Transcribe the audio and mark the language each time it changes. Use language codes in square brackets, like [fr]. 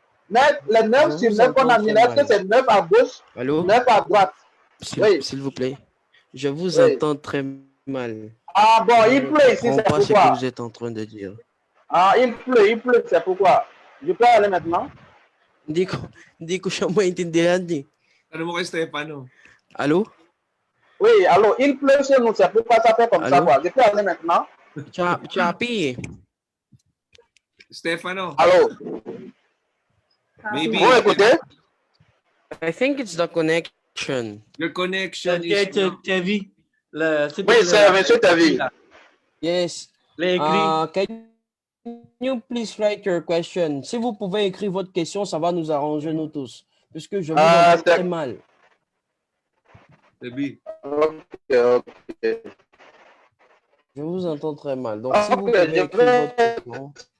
[fr] Mais les 9 sur 9 qu'on a mis, est-ce que c'est 9 à gauche, 9 à droite? S'il vous plaît. Je vous entends très mal. Ah bon, il pleut ici, c'est pourquoi. Je ne comprends pas ce que vous êtes en train de dire. Ah, il pleut, c'est pourquoi. Je peux aller maintenant? [tl] Hindi ko siya maintindihan eh. Ano mo kay Stefano? [fr] Allô? Oui, allô, il pleut chez nous, c'est pourquoi ça fait comme ça, quoi. Je peux aller maintenant? Chappy. Stefano. Allô? [en] Maybe. [fr] Vous écoutez? [en] I think it's the connection. Your connection is... Tevi. [fr] Oui, c'est monsieur Tevi. [en] Yes. Can you please write your question? [fr] Si vous pouvez écrire votre question, ça va nous arranger nous tous. Puisque je vous entends très mal. Tevi. Ok. Je vous entends très mal. Donc, si vous pouvez écrire votre question.